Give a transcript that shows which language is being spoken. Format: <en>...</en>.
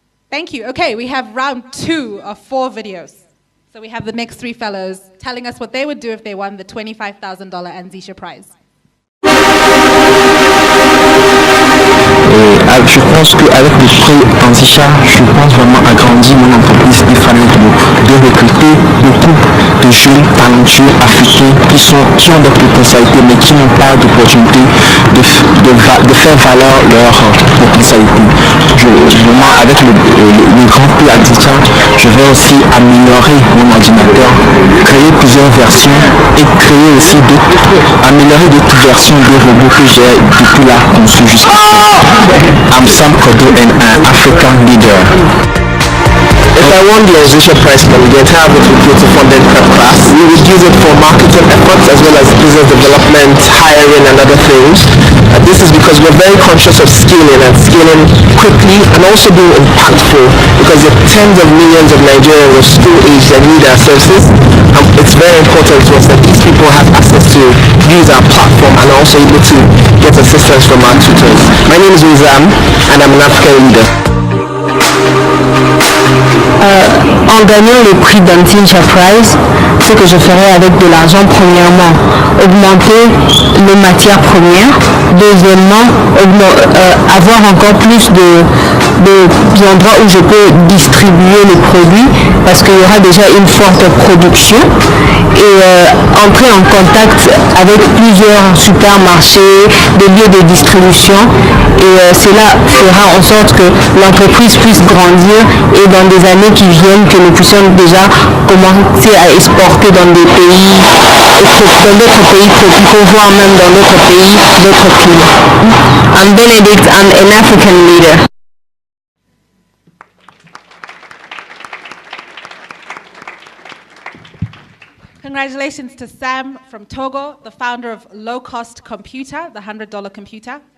<en>Thank you. Okay, we have round 2 of 4 videos. So we have the next 3 fellows telling us what they would do if they won the $25,000 Anzisha Prize.</en> <fr>Je pense qu'avec le prix Anzisha, je pense vraiment agrandir mon entreprise. Il fallait de recruter beaucoup de jeunes talentueux africains qui ont des potentialités mais qui n'ont pas d'opportunité de faire valoir leur potentialité. Vraiment, avec le grand prix Anzisha, je vais aussi améliorer mon ordinateur, créer plusieurs versions et créer aussi améliorer d'autres versions des robots que j'ai depuis là conçu jusqu'à présent.</fr> <en>I'm Sam Kodo and I'm African leader. If I won the Anzisha Prize money, the entire bit would go to funded prep class. We would use it for marketing efforts as well as business development, hiring and other things. This is because we're very conscious of scaling and scaling quickly and also being impactful because there are tens of millions of Nigerians of school age that need our services. It's very important to us that these people have access to use our platform and also able to get assistance from our tutors. My name is Wizam and I'm an African leader.</en> <fr>En gagnant le prix d'Anzisha Prize, ce que je ferai avec de l'argent, premièrement, augmenter les matières premières, deuxièmement, avoir encore plus d'endroits où je peux distribuer les produits parce qu'il y aura déjà une forte production et entrer en contact avec plusieurs supermarchés, des lieux de distribution et cela fera en sorte que l'entreprise puisse grandir et dans des années qui viennent que nous puissions déjà commencer à exporter dans des pays, dans d'autres pays tropicaux, voire même dans d'autres pays, d'autres climats.</fr> <en>I'm Benedict, I'm an African leader. Congratulations to Sam from Togo, the founder of Low Cost Computer, the $100 computer.</en>